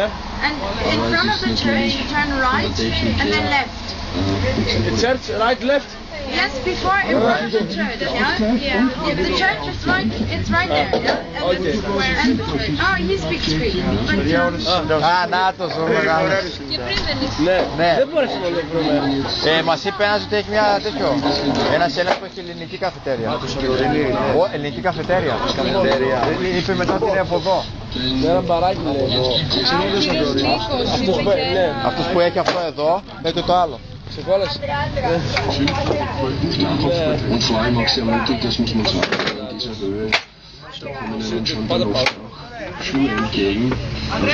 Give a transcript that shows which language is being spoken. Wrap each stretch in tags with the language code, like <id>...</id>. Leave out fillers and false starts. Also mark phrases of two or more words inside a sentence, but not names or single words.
<en>and in front of the church you turn right and then left. Church, right, left. Yes, before in front of the church. Yeah. If the church is right, it's right there. Yeah? Okay. Oh, he speaks Greek. But</en> <el>Α, νάτος ο μεγάλος. Ναι. Ναι. Δεν μπορέσαμε να το βρούμε. Μας είπε ένας ότι έχει μια τέτοιο. Ένας ένας που έχει ελληνική καφετέρια. Ελληνική καφετέρια. Είπε μετά ότι είναι από εδώ. Με ένα μπαράκι λέει εδώ. Αυτός που έχει αυτό εδώ, έχει το άλλο. Σε κόλλασε.</el> <de>Und vor allem auch sehr mutig, das muss man sagen, in dieser Höhe. Da kommen ihnen schon die Schuhe entgegen.</de>